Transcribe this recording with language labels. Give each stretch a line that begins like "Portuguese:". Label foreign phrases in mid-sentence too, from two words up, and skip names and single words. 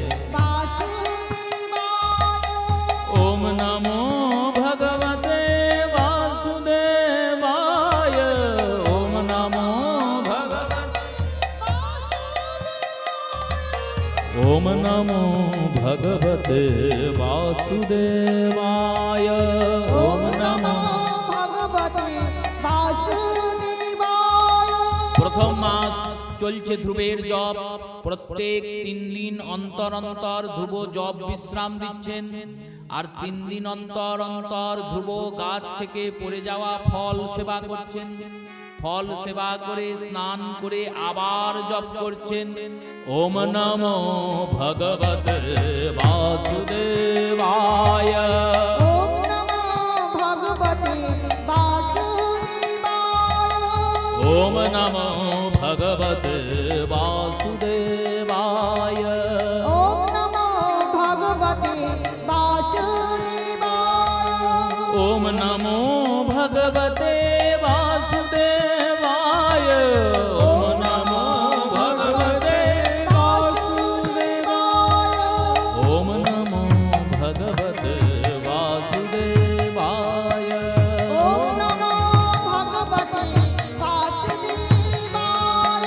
Sanskrit: বাসুদেবায়, ওম নমো ভগবতে বাসুদেবায়, ওম নমো ভগবতে, ওম নমো ভগবতে বাসুদেবায়, ওম নমো ভগবতে বাসুদেবায়।
Bangla: প্রথম মাস চলছে ধ্রুবের জপ। প্রত্যেক 3 দিন অন্তর অন্তর ধ্রুব জপ বিশ্রাম দিচ্ছেন। আর 3 দিন অন্তর অন্তর ধ্রুব গাছ থেকে পড়ে যাওয়া ফল সেবা করছেন। ফল সেবা করে স্নান করে আবার জপ করছেন,
Sanskrit: ওম নমো ভগবতে বাসুদেবায়, ওম নমো ভগবতে বাসুদেবায়, ওম নমো ভগবতে বাসুদেবায়, ওম নমো ভগবতে বাসুদেবায়, ওম নমো ভগবতে বাসুদেবায়, ওম নমো ভগবতে বাসুদেবায়, ওম নমো ভগবতে বাসুদেবায়, ওম নমো ভগবতে বাসুদেবায়।